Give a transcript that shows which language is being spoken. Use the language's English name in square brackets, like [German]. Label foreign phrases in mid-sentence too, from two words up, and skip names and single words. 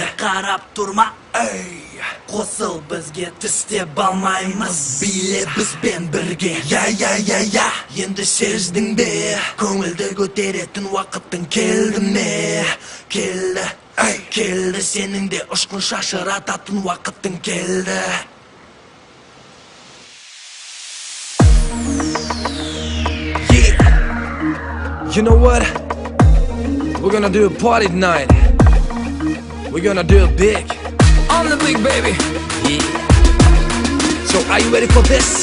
[Kazakh] Қарап тұрма, қосыл бізге, тістеп алмаймыз, биле бізбен бірге. Енді сездің бе, көңілді көтеретін уақыттың келді ме? Келді, сенің де ұшқын шашырататын уақыттың келді. [English] You know what? We're gonna do a party tonight. We're gonna do it big. On the big, baby. So are you ready for this?